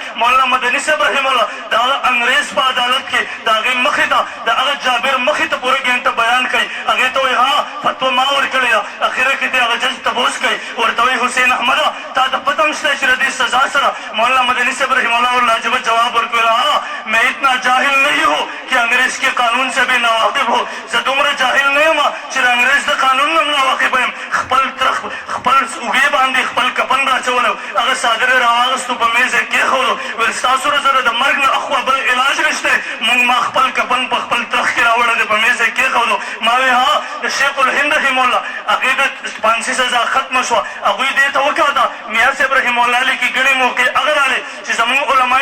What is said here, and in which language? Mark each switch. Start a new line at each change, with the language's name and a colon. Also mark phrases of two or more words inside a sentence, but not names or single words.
Pashto: مولانا مدني صاحب رحم الله د هغه انګریز په عدالت کې د هغې مخې ته د هغه جابر مخې ته پوره ګنټه بیان کوي، هغې ته وایي ها فتوا ما ورکړې ده. اخره کې د هغه جج تپوس کوي، ورته وایي حسین احمده تا ته پته هم شته چې د دې سزا سره؟ مولانا مدني صاحب رحم الله ورلاجب جواب ورکوي
Urdu: ها میں اتنا جاہل نہیں ہوں کہ انګریز کے قانون سے بھی ناواقف ہو،
Pashto: زه دومره جاهل نه یم چې د انګریز د قانون نه هم ناواقف یم. خپل اوږې باندې خپل کفن راچولی صادر راواغستو په میز یې کېښودو ویل ستاسو سره د مرګ نه اخوا بل علاج نشته موږ ما خپل کفن په خپل تخت کې راوړی دی په میز یې کېښودو ما وی ها د شیخ الهند رحم الله هغې د پانسي سزا ختمه شوه هغوی دې ته وکاته میاں صاحب رحم الله لیکي ګڼې موقع هغه راغلې چې زمونږ علمای